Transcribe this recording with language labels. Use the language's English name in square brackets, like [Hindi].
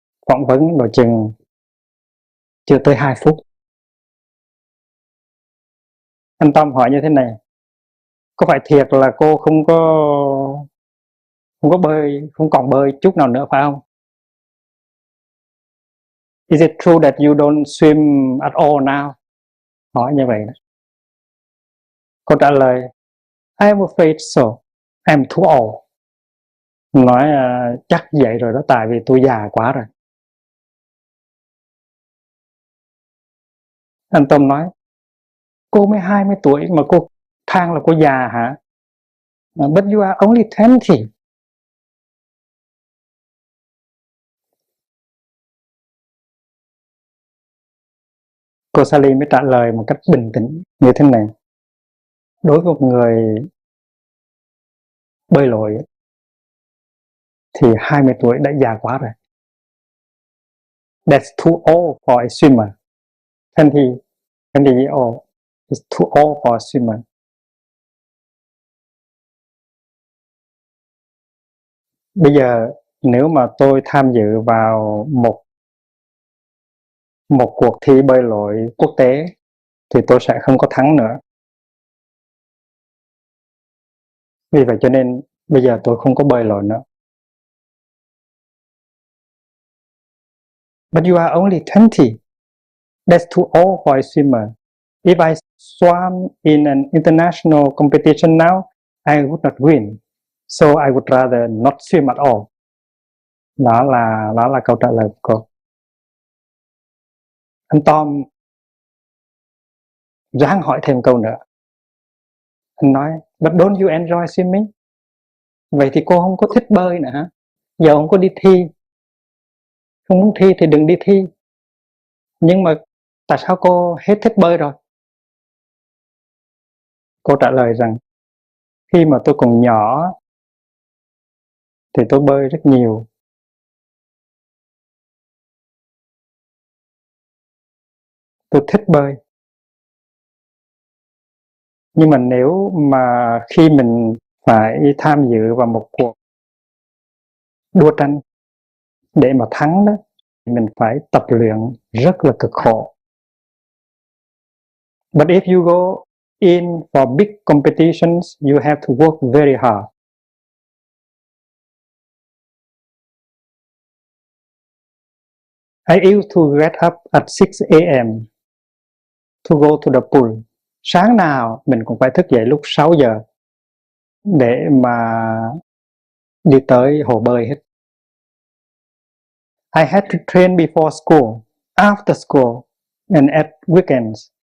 [Vietnamese] Phỏng vấn độ chừng chưa tới 2 phút. Anh Tom hỏi như thế này: có phải thiệt là cô không có bơi, không còn bơi chút nào nữa phải không? [English] Is it true that you don't swim at all now? [Vietnamese] Hỏi như vậy đó. Cô trả lời: [English] I am afraid so. I'm too old. [Vietnamese] Nói chắc vậy rồi đó, tại vì tôi già quá rồi. Anh Tom nói: cô mới 20 tuổi mà cô than là cô già hả? [English] But you are only 20. [Vietnamese] Cô Sally mới trả lời một cách bình tĩnh như thế này: đối với một người bơi lội thì 20 tuổi đã già quá rồi. [English] That's too old for a swimmer. 20 years old is too old for a swimmer. [Vietnamese] Bây giờ nếu mà tôi tham dự vào một cuộc thi bơi lội quốc tế thì tôi sẽ không có thắng nữa. Vì vậy cho nên bây giờ tôi không có bơi lội nữa. [English] But you are only 20. That's too old for a swimmer. If I swam in an international competition now, I would not win. So I would rather not swim at all. [Vietnamese] Đó là câu trả lời của cô. Anh Tom ráng hỏi thêm câu nữa. Anh nói: [English] But don't you enjoy swimming? [Vietnamese] Vậy thì cô không có thích bơi nữa hả? Giờ không có đi thi. Không muốn thi thì đừng đi thi. Nhưng mà tại sao cô hết thích bơi rồi? Cô trả lời rằng khi mà tôi còn nhỏ thì tôi bơi rất nhiều. Tôi thích bơi. Nhưng mà nếu mà khi mình phải tham dự vào một cuộc đua tranh để mà thắng đó, mình phải tập luyện rất là cực khổ. [English] But if you go in for big competitions, you have to work very hard. I used to get up at 6 a.m. to go to the pool. [Vietnamese] Sáng nào mình cũng phải thức dậy lúc 6 giờ để mà đi tới hồ bơi hết. [English] I had to train before school, after school, and at weekends.